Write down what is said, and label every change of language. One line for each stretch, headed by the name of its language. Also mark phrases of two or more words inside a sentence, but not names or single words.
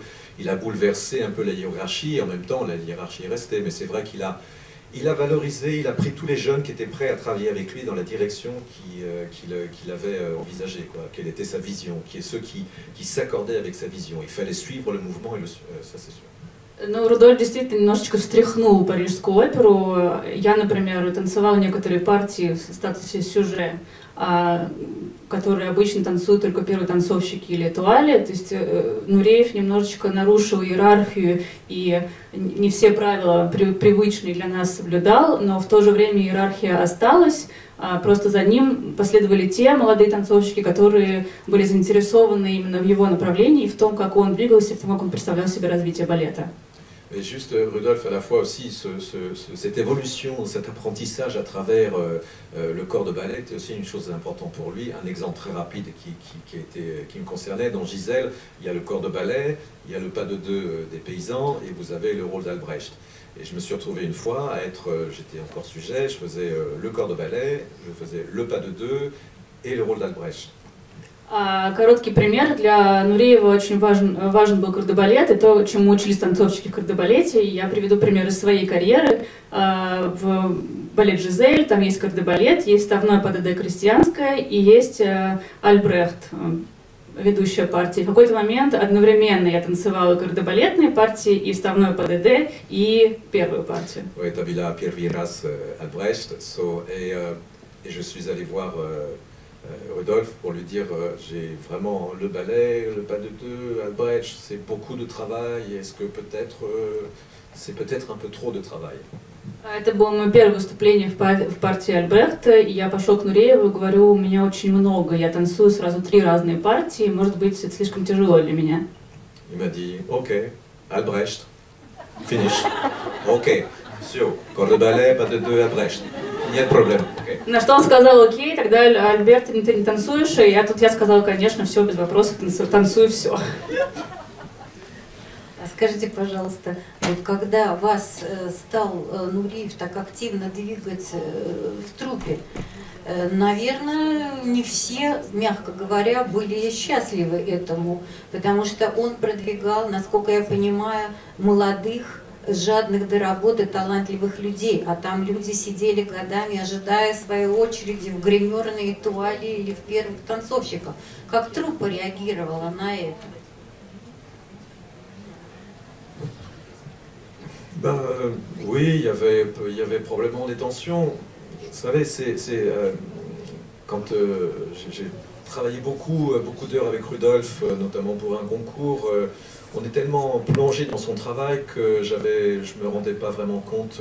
French: Il a bouleversé un peu la hiérarchie, et en même temps la hiérarchie est restée, mais c'est vrai qu'il a valorisé, il a pris tous les jeunes qui étaient prêts à travailler avec lui dans la direction qu'il avait envisagée, quelle était sa vision, ceux qui s'accordaient avec sa vision. Il fallait suivre le mouvement, et ça c'est sûr.
Russian: Ну, Рудольф действительно немножечко встряхнул Парижскую оперу. Я, например, танцевала некоторые партии в статусе сюже, которые обычно танцуют только первые танцовщики или этуали. То есть Нуреев немножечко нарушил иерархию и не все правила привычные для нас соблюдал, но в то же время иерархия осталась. Просто за ним последовали те молодые танцовщики, которые были заинтересованы именно в его направлении и в том, как он двигался, в том, как он представлял себе развитие балета.
French: Et juste, Rudolf, à la fois aussi, cette évolution, cet apprentissage à travers le corps de ballet est aussi une chose importante pour lui. Un exemple très rapide qui me concernait, dans Gisèle, il y a le corps de ballet, il y a le pas de deux des paysans, et vous avez le rôle d'Albrecht. Et je me suis retrouvé une fois à être, j'étais encore sujet, je faisais le corps de ballet, je faisais le pas de deux et le rôle d'Albrecht.
Russian: Короткий пример. Для Нуреева очень важен был кардебалет и то, чему учились танцовщики в кардебалете. Я приведу пример из своей карьеры. В балет «Жизель» там есть кардебалет, есть вставное ПДД крестьянское и есть Альбрехт, ведущая партия. В какой-то момент одновременно я танцевала кардебалетные партии и вставное ПДД и первую партию.
French: Oui, tu as vu la
Russian: первый раз
French: Albrecht, et je suis allé voir Rudolf pour lui dire j'ai vraiment le ballet, le pas de deux, Albrecht, c'est beaucoup de travail, est-ce que c'est peut-être un peu trop de travail.
Russian: Это было мое первое выступление в партии Альбрехта, и я пошел к Нурееву и говорю, у меня очень много, я танцую сразу 3 разные партии, может быть, это слишком тяжело для меня.
French: Il m'a dit, ok, Albrecht, finish, ok, все, corps de ballet, pas de deux, Albrecht.
Russian: Нет проблем. Okay. На что он сказал, окей, тогда, Альберт, ты не танцуешь, и я сказала, конечно, все, без вопросов, танцую все. Скажите, пожалуйста, вот когда вас стал Нуриев так активно двигать в труппе, наверное, не все, мягко говоря, были счастливы этому, потому что он продвигал, насколько я понимаю, молодых, жадных до работы, талантливых людей, а там люди сидели годами, ожидая своей очереди в гримерной туале или в первых танцовщиков. Как труппа реагировала на это?
French: Ben, oui, il y avait probablement des tensions. Vous savez, quand j'ai travaillé beaucoup d'heures avec Rudolf, notamment pour un concours, on est tellement plongé dans son travail que je ne me rendais pas vraiment compte.